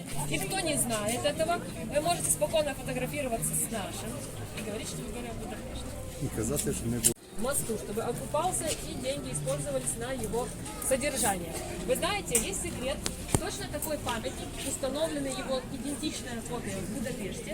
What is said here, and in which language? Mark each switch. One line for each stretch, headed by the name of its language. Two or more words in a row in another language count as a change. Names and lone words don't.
Russian: И кто не знает этого, вы можете спокойно фотографироваться с нашим и говорить, что вы были в Будапеште.
Ukrainian: І казати, що ми були. Мосту,
Russian: чтобы окупался и деньги использовались на его содержание. Вы знаете, есть секрет, точно такой памятник, установленный его идентичная копия в Будапеште.